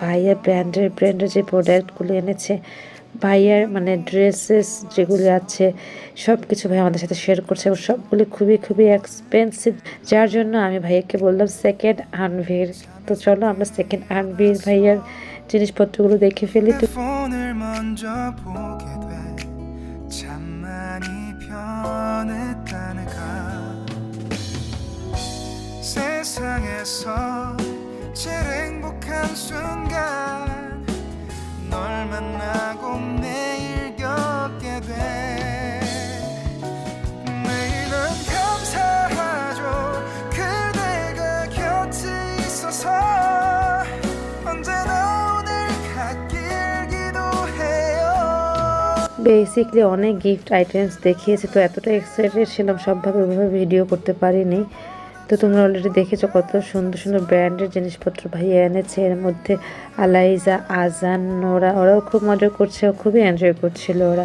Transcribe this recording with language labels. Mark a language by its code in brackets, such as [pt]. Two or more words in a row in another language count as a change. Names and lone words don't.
[bn] আর ভাইয়া ব্র্যান্ডের যে প্রোডাক্টগুলি এনেছে ভাইয়ার মানে ড্রেসেস যেগুলি আছে সব কিছু ভাই আমাদের সাথে শেয়ার করছে এবং সবগুলি খুবই খুবই এক্সপেন্সিভ, যার জন্য আমি ভাইয়াকে বললাম সেকেন্ড আনভির। তো চলো আমরা সেকেন্ড আনভির ভাইয়ার জিনিসপত্রগুলো দেখে ফেলি। তো [ko] 세상에서 제일 행복한 순간 널 만나고 매일 겪게 돼 매일 난 감사하죠 그대가 곁에 있어서 언제나 오늘 갓길 기도해요। [bn] বেসিকলি অনেক [en] gift items [bn] দেখিয়েছে, তো এতটা এক্সাইটেড ছিলাম সবভাবে ওইভাবে ভিডিও করতে পারিনি। তো তোমরা অলরেডি দেখেছো কত সুন্দর সুন্দর ব্র্যান্ডের জিনিসপত্র ভাইয়া এনেছে। এর মধ্যে আলাইজা, আজান, নোরা ওরাও খুব মজা করছে, খুবই এনজয় করছিল ওরা।